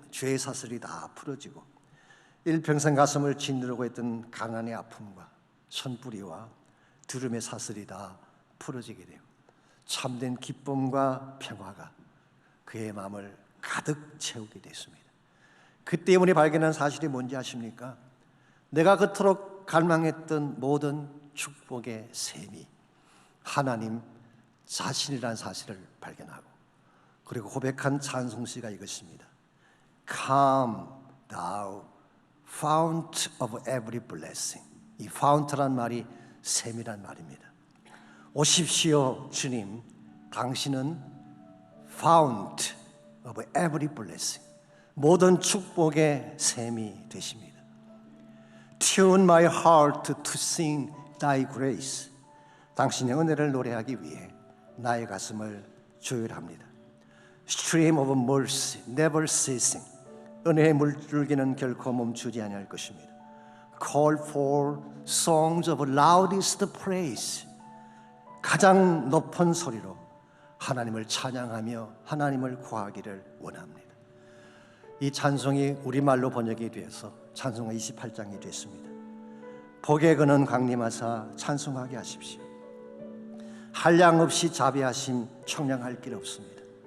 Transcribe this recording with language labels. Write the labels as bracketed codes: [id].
[ko] 죄의 사슬이 다 풀어지고 일평생 가슴을 짓누르고 있던 가난의 아픔과 손뿌리와 두름의 사슬이 다 풀어지게 되고 참된 기쁨과 평화가 그의 마음을 가득 채우게 됐습니다. 그때 우리 발견한 사실이 뭔지 아십니까? 내가 그토록 갈망했던 모든 축복의 셈이 하나님 자신이라는 사실을 발견하고 그리고 고백한 찬송시가 이것입니다. [en] Come thou fount of every blessing. [ko] 이 fount란 말이 샘이란 말입니다. 오십시오 주님, 당신은 [en] fount of every blessing, [ko] 모든 축복의 샘이 되십니다. [en] Tune my heart to sing thy grace. [ko] 당신의 은혜를 노래하기 위해 나의 가슴을 조율합니다. [en] Stream of mercy never ceasing. [ko] 은혜의 물줄기는 결코 멈추지 아니할 것입니다. [en] Call for songs of loudest praise. [ko] 가장 높은 소리로 하나님을 찬양하며 하나님을 구하기를 원합니다. 이 찬송이 우리말로 번역이 되어서 찬송가 28장이 됐습니다. 복에 거는 강림하사 찬송하게 하십시오. 한량 없이 자비하심 청량할 길 없습니다.